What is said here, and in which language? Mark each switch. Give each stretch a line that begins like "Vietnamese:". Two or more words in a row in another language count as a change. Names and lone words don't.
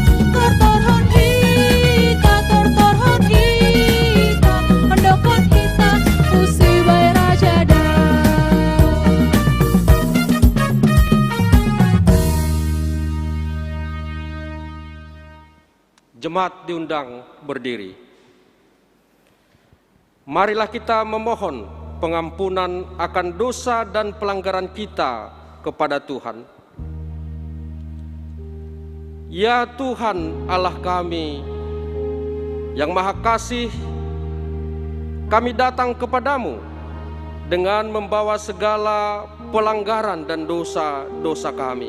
Batak Simalungun: Tortorhon hita, tortorhon hita, ondokon hita usi bai raja dau.
Indonesian: Jemaat diundang berdiri. Marilah kita memohon pengampunan akan dosa dan pelanggaran kita kepada Tuhan. Ya Tuhan Allah kami yang Maha Kasih, kami datang kepadamu dengan membawa segala pelanggaran dan dosa-dosa kami.